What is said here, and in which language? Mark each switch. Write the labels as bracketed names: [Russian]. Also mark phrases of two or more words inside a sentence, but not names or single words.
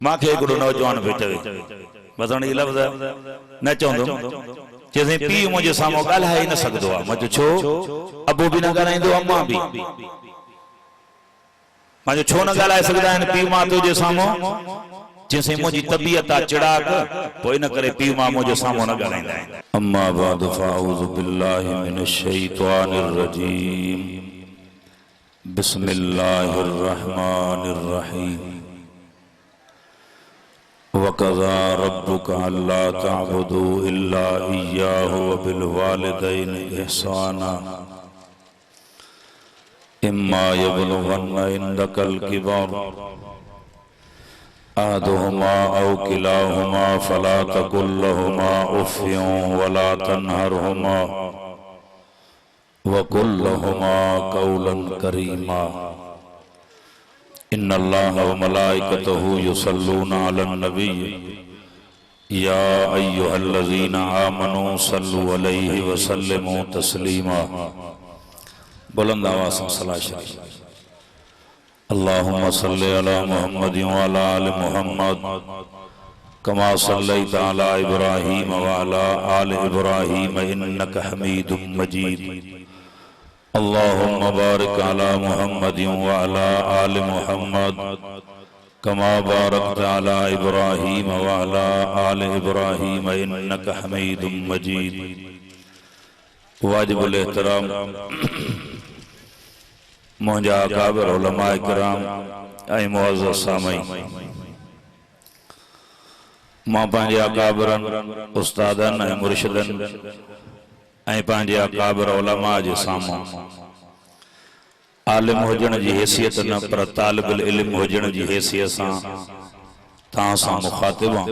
[Sindhi] मां खे हिकिड़ो नौजवान वे चवे बस हाणे लफ़्ज़ न चवंदुमि चइसि पीउ मुंहिंजे साम्हूं ॻाल्हाए न सघंदो आहे। मां चयो छो? अबो बि न ॻाल्हाईंदो अम्मा बि। मां चयो छो न ॻाल्हाए सघंदा आहिनि पीउ मां तुंहिंजे साम्हूं? चइसि मुंहिंजी तबियत आहे चिड़ाक, पोइ इन करे पीउ मां मुंहिंजे साम्हूं न ॻाल्हाईंदा आहिनि। [Arabic] أما بعد فأعوذ بالله من الشيطان الرجيم. بسم الله الرحمن الرحيم. وقضى ربك ألا تعبدوا إلا إياه وبالوالدين إحسانا. إما يبلغن عندك الكبر أحدهما أو كلاهما فلا تقل لهما أف ولا تنهرهما وقل لهما قولا كريما. إن الله وملائكته يصلون على النبي يا أيها الذين آمنوا صلوا عليه وسلموا تسليما. [Urdu] بلند آواز سے صلات شریف. [Arabic] اللهم صل على محمد وعلى آل محمد كما صليت على إبراهيم وعلى آل إبراهيم إنك حميد مجيد. اللهم بارك على محمد وعلى آل محمد كما باركت على إبراهيم وعلى آل إبراهيم إنك حميد مجيد. [Sindhi] वाजिबुल एहतराम मुंहिंजा अकाबिर उलमाए किराम ऐं मुअज़्ज़ज़ सामईन, मां पंहिंजे अकाबिरनि उस्तादनि ऐं मुर्शिदनि ऐं पंहिंजे अकाबिर उलमा जे साम्हूं आलिम हुजण जी हैसियत न पर तालिबुल इल्म हुजण जी हैसियत सां तव्हां सां मुखातिब आहियां।